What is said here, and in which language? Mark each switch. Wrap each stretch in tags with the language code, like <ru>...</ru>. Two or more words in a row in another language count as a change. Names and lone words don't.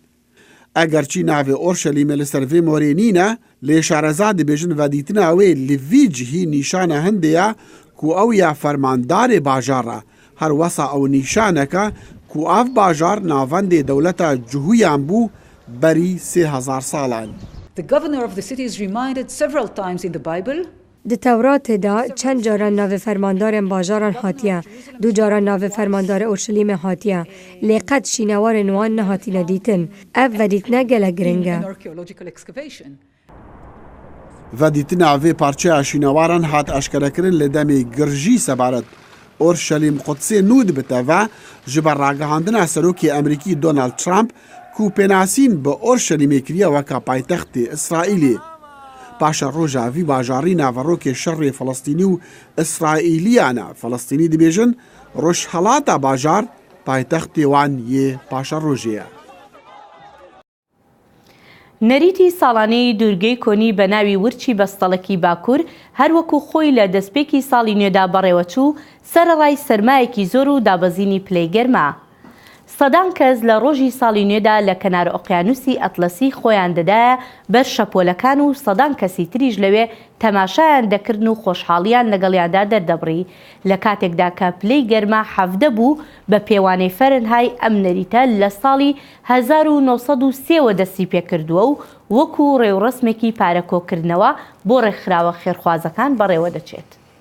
<ku>Eger çî navê Orşelîmê li ser vê morê nîne, lê şareza dibêjin vedîtina wê li vî cihî nîşana hindê ye ku ew ya fermandarê bajara. Her wesa ew nîşaneke ku ev bajar navendê dewleta cihûyan bû berî 3000 salan.</ku> <en>The governor of the city is reminded several times in the Bible.</en> <ku>Di Tewratê de çend caran navê fermandarên bajaran hatiye, du caran navê fermandarê Orşelîmê hatiye, lê qet şînewarên wan nehatîne dîtin. Ev vedîtine gelek giring e. Vedîtina vê parçeya şînewaran hat eşkerekirin li demê girjî sebaret Orşelîm Qudsê nû dibite ve ji ber ragihandina serokê Emerîkî Donald Trump ku pênasîn bi Orşelîmê kiriye weka paytextê İsraîlê. Paşa roja vî bajarî naverokê şerrê Filistînî û İsraîliyan e. Filistînî dibêjin rojhelata bajar paytextê wan yê paşa rojê ye.</ku> <ckb>نەریتی ساڵانەی دوورگەی کۆنی بە ناوی ورچی بەستەڵەکی باکوور هەروەکو خۆی لە دەستپێکی ساڵی نوێدا بەڕێوەچوو سەرەڕای سەرمایەکی زۆر و دابەزینی پلەی گەرمە. سەدان کەس لە ڕۆژی ساڵی نوێدا لە کەنار ئۆقیانوسی ئەتلەسی خۆیان دەدایە بەر شەپۆلەکان و سەدان کەسی تریش لەوێ تەماشایان دەکردن و خۆشحاڵیان لەگەڵیاندا دەردەبڕی لە کاتێکدا کە پلەی گەرمە 17 بوو بە پێوانەی فەرنهای ئەم نەریتە لە ساڵی 1930 دەستی پێکردووە و وەکو ڕێوڕسمێکی پارەکۆکردنەوە بۆ ڕێکخراوە خێرخوازەکان بەڕێوە دەچێت.</ckb>